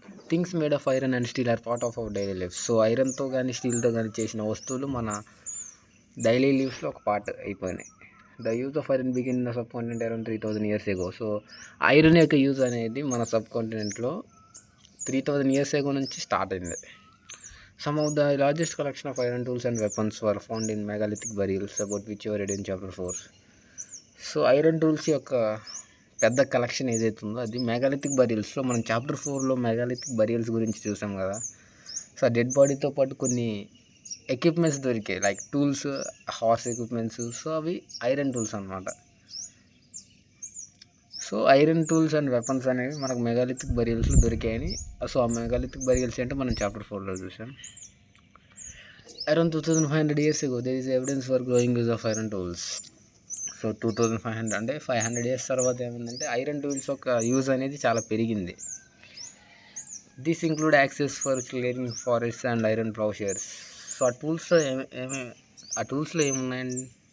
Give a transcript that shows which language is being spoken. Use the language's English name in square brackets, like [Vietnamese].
[English] Things made of iron and steel are part of our daily life. [Telugu] So ఐరన్తో కానీ స్టీల్తో కానీ చేసిన వస్తువులు మన డైలీ లీవ్స్లో ఒక పార్ట్ అయిపోయినాయి. [English] The use of iron begin in the subcontinent around 3000 years ago. [Telugu] So iron యొక్క use అనేది మన సబ్ కాంటినెంట్లో 3000 years ago నుంచి స్టార్ట్ అయింది. [English] Some of the largest collection of iron tools and weapons were found in megalithic burials, about which you read in chapter 4. [Telugu] So iron tools యొక్క పెద్ద collection ఏదైతే ఉందో అది మెగాలిథిక్ బరియల్స్లో మనం చాప్టర్ 4లో మెగాలిథిక్ బరియల్స్ గురించి చూసాం కదా. సో డెడ్ బాడీతో పాటు కొన్ని ఎక్విప్మెంట్స్ దొరికాయి, like tools, horse equipments. So అవి ఐరన్ టూల్స్ అన్నమాట. So iron tools and weapons అనేవి మనకు మెగాలిథిక్ బరియల్స్లో దొరికాయని. సో ఆ మెగాలిథిక్ బరియల్స్ అంటే మనం చాప్టర్ 4లో చూసాం. [English] Around 2500 years ago there is evidence for growing use of iron tools. [Telugu] So 2500 అంటే 500 years తర్వాత ఏమైందంటే ఐరన్ టూల్స్ యొక్క యూజ్ అనేది చాలా పెరిగింది. [English] This include axes for clearing forest and iron ploughshares. [Telugu] So ఆ టూల్స్లో ఏమున్నాయండి?